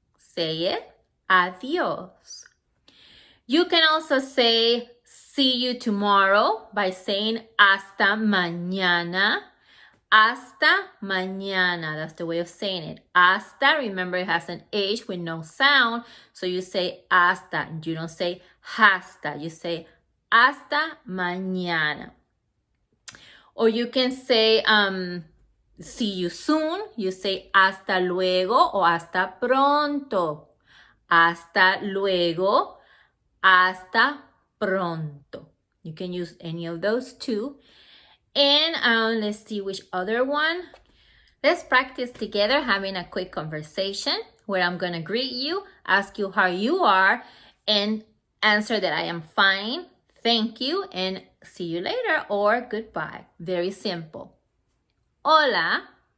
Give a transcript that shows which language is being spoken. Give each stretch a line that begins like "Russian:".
English: Say it, adios. You can also say see you tomorrow by saying
Spanish: hasta mañana. Hasta mañana.
English: That's the way of saying it. Hasta, remember it has an H with no sound. So you say hasta. You don't say hasta. You say
Spanish: hasta mañana.
English: Or you can say see you soon, you say
Spanish: hasta luego o hasta pronto. Hasta luego, hasta pronto.
English: You can use any of those two. And let's see which other one. Let's practice together having a quick conversation where I'm going to greet you, ask you how you are, and answer that I am fine, thank you, and see you later or goodbye. Very simple. Hola.